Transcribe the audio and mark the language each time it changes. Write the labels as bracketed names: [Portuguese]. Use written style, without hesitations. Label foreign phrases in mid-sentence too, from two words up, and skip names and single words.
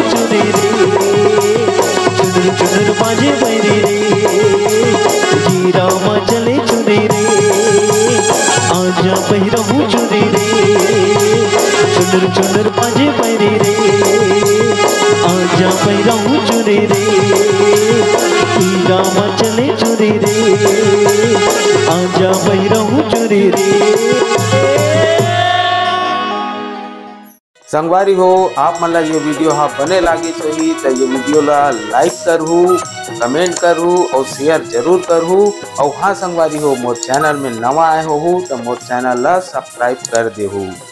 [Chhattisgarhi] चुरी रे चुनर चुनर बाजे पैरी रे जी रामा चले छुरी रे आजा बहिरहूँ चुरी रे चुनर चुनर बाजे पैरी रे आजा बहिरहूँ चुरी रे जी रामा चले छुरी रे आजा बहिरहूँ चुरी रे। संगवारी हो आप मन ला ये वीडियो हाँ बने लागिस होही तो ये वीडियो ला लाइक करहू, कमेंट करहू और शेयर जरूर करहू। और हाँ संगवारी हो मोर चैनल में नवा आए हो तो मोर चैनल ला सब्सक्राइब कर देहू।